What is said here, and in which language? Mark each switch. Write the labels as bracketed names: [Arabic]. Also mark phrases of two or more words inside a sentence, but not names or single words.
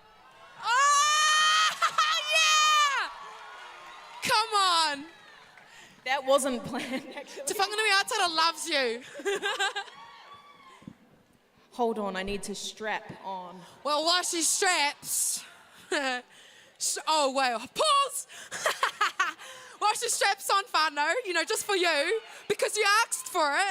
[English] Oh, yeah! Come on. That wasn't planned, actually. Te whanganui Aotearoa loves you. Hold on, I need to strap on. Well, while she straps... oh, wait, pause! While she straps on, whānau, you know, just for you, because you asked for it.